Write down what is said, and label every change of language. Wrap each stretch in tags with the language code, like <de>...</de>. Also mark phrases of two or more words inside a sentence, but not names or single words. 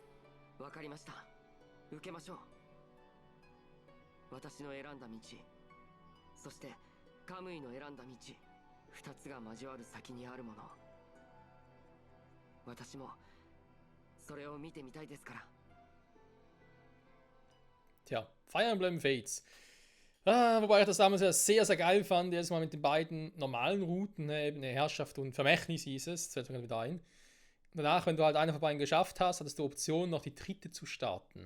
<ja>わかりました。受けましょう。私の選んだ道、そしてカムイの選んだ道、2つが交わる先にあるもの。私もそれを見てみたいですから。</ja> <de>Tja, Fire Emblem Fates. Wobei ich das damals ja sehr, sehr geil fand, erstmal mit den beiden normalen Routen, eben Herrschaft und Vermächtnis hieß es, das fällt mir wieder ein. Danach, wenn du halt eine von beiden geschafft hast, hattest du die Option, noch die dritte zu starten.</de>